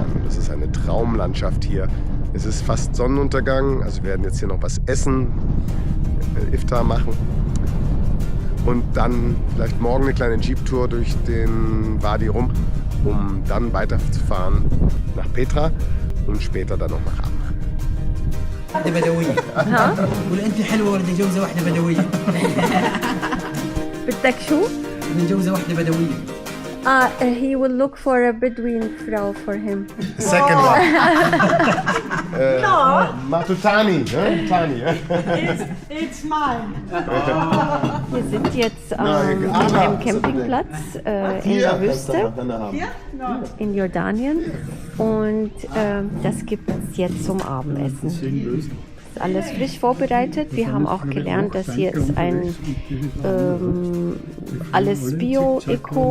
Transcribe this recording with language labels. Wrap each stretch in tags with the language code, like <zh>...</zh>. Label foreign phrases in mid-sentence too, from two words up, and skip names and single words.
<de>Das ist eine Traumlandschaft hier. Es ist fast Sonnenuntergang, also wir werden jetzt hier noch was essen, Iftar machen und dann vielleicht morgen eine kleine Jeep-Tour durch den Wadi Rum, um dann weiterzufahren nach Petra und später dann noch nach Amman.</de> <ar>بدوية ولا انت حلوه ولا جوزه واحده بدويه بدك شو؟ جوزه واحده بدويه</ar> <en>He will look for a Bedouin Frau for him. Second one. Matutani. Tani. It's mine.</en> <de>Wir sind jetzt auf einem Campingplatz in der Wüste in Jordanien und das gibt es jetzt zum Abendessen. Das ist alles frisch vorbereitet. Wir haben auch gelernt, dass hier ist ein alles Bio, Eco.</de>